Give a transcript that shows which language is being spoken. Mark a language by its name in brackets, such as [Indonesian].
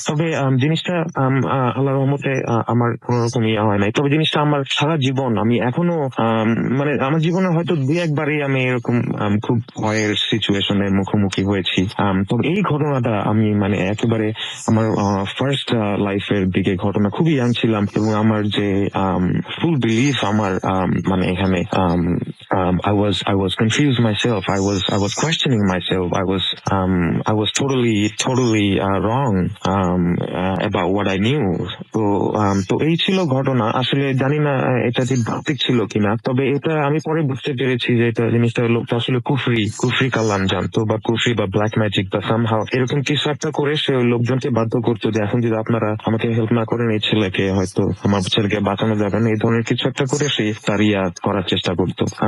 [Bangla] তবে জিনিসটা আল্লাহর রহমতে আমার কোন রকম ইয়ে হয় নাই, তবে জিনিসটা আমার সারা জীবন, আমি এখনো মানে আমার জীবনে হয়তো 2-1বারই আমি এরকম খুব ভয়ের সিচুয়েশনের মুখোমুখি হয়েছি। তবে এই ঘটনাটা আমি মানে একেবারে আমার ফার্স্ট লাইফের দিকে ঘটনা, খুবই ইয়াং ছিলাম এবং আমার যে ফুল বিলিফ আমার মানে এখানে [English] I was confused myself. I was questioning myself. I was totally wrong about what I knew. [Bangla] তো এই ছিল ঘটনা। আসলে জানি না এটা যে ভৌতিক ছিল কিনা, তবে এটা আমি পরে বুঝতে পেরেছি যে এটা জিনিসটা লোকটা আসলে কুফরি কালাম জানতো, বা কুফরি বা ব্ল্যাক ম্যাজিক বা সামহাও এরকম কিছু একটা করে সে ওই লোকজনকে বাধ্য করতো যে এখন যদি আপনারা আমাকে হেল্প না করেন এই ছেলেকে হয়তো আমার ছেলেকে বাঁচানো যাবে না, এই ধরনের কিছু একটা করে সে তার করার চেষ্টা করতো।